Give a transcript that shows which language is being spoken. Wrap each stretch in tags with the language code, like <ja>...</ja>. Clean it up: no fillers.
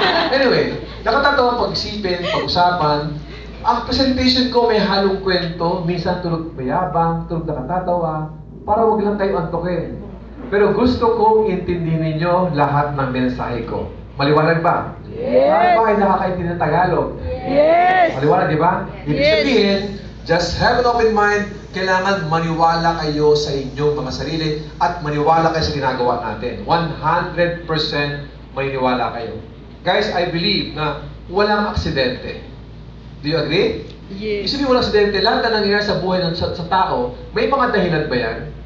<tl>Anyway, nakatatawa pag-isipin, pag-usapan. Ang presentation ko may halong kwento, minsan tulog mayabang, tulog nakatatawa, para wag lang tayo antukin. Pero gusto kong intindihin ninyo lahat ng mensahe ko. Maliwanag ba?</tl> <en>Yes!</en> <tl>Bakit nakakaintindi ng Tagalog?</tl> <en>Yes!</en> <tl>Maliwanag, di ba? Ibig sabihin,</tl> <en>just have an open mind.</en> <tl>Kailangan maniwala kayo sa inyong mga sarili at maniwala kayo sa ginagawa natin.</tl> <en>100%</en> <tl>maniniwala kayo.</tl> <en>Guys, I believe</en> <tl>na walang aksidente.</tl> <en>Do you agree? Yes.</en> <tl>Isipin mo walang aksidente, lahat na nangyayari sa buhay ng sa tao, may mga dahilan ba yan?</tl>